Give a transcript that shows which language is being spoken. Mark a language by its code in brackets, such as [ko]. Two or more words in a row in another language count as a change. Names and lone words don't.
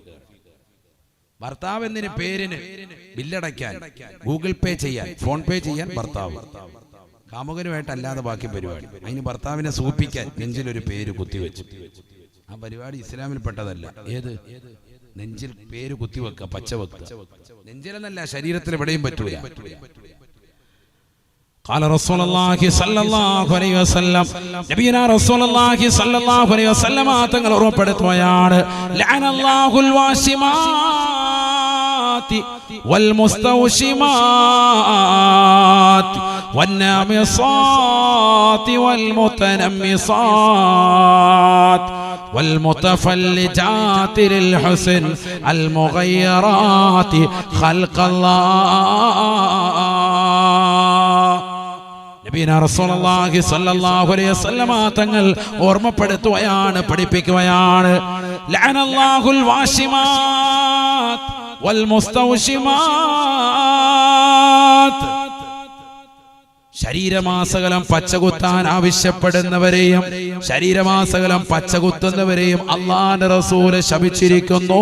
[ml] ഭർത്താവ് എന്നതിന് പേരിന് ബില്ലടയ്ക്കാൻ, ഗൂഗിൾ പേ ചെയ്യാൻ, ഫോൺ പേ ചെയ്യാൻ ഭർത്താവ്, കാമുകനുമായിട്ടല്ലാതെ ബാക്കി പരിപാടി. അതിന് ഭർത്താവിനെ സൂപ്പിക്കാൻ നെഞ്ചിലൊരു പേര് കുത്തിവെച്ചു. ആ പരിപാടി ഇസ്ലാമിൽ പെട്ടതല്ല. ഏത്? നെഞ്ചിൽ പേര് കുത്തിവെക്കുക, പച്ചവെക്കുക. നെഞ്ചിലെന്നല്ല, ശരീരത്തിൽ എവിടെയും പറ്റൂല. [ar] قال رسول الله صلى الله عليه وسلم نبينا رسول الله صلى الله عليه وسلم [ml] തങ്ങൾ ഉറപ്പെടുത്തുകയാണ്, [ar] ലഅനല്ലാഹുൽ الواشمات والمستوشمات والنامصات والمتنمصات والمتفلجات للحسن المغيرات خلق الله. نبينا رسول الله صلى الله عليه وسلم [ml] തങ്ങൾ ഓർമ്മപ്പെടുത്തുകയാണ്, പഠിപ്പിക്കുകയാണ്, [ar] لعن الله الواشمات والمستوشمات. [ml] ശരീരമാസകലം പച്ചകുത്താൻ ആവശ്യപ്പെടുന്നവരെയും ശരീരമാസകലം പച്ചകുത്തുന്നവരെയും അല്ലാഹുവിന്റെ റസൂല് ശപിച്ചിരിക്കുന്നു.